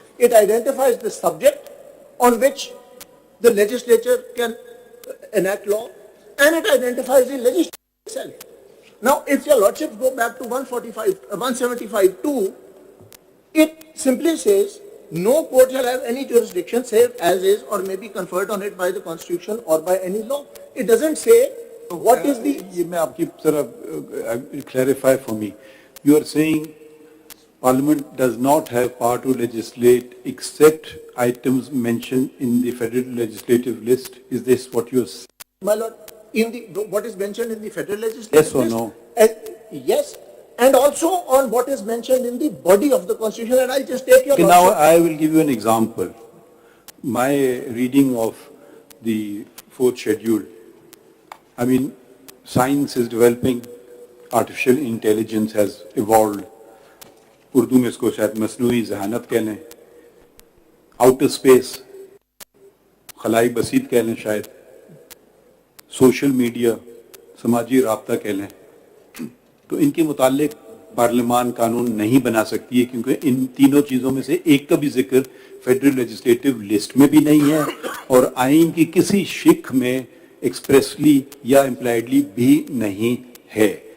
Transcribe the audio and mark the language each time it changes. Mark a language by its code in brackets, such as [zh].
[en] It identifies the subject on which the legislature can enact law, and it identifies the legislature itself. Now, if your Lordship go back to 175(2), it simply says, no court shall have any jurisdiction save as is or may be conferred on it by the Constitution or by any law. It doesn't say what is the... [ur] ये मैं आपकी तरफ clarify for me. [en] You are saying Parliament does not have power to legislate except items mentioned in the federal legislative list. Is this what you are saying? My Lord, in the what is mentioned in the federal legislative Yes or list, no? Yes, and also on what is mentioned in the body of the Constitution. And I'll just take your Okay, now Lordship. I will give you an example. my reading of the fourth schedule, I mean, science is developing, artificial intelligence has evolved. [ur] Urdu میں اس کو شاید مصنوعی ذہانت کہہ لیں, outer space, خلائی بسیط کہہ لیں شاید, سوشل میڈیا, سماجی رابطہ کہہ لیں. تو ان کے متعلق پارلیمان قانون نہیں بنا سکتی ہے, کیونکہ ان تینوں چیزوں میں سے ایک کا بھی ذکر فیڈرل لیجسلیٹو لسٹ میں بھی نہیں ہے, اور آئین کی کسی شق میں ایکسپریسلی یا امپلائڈلی بھی نہیں ہے.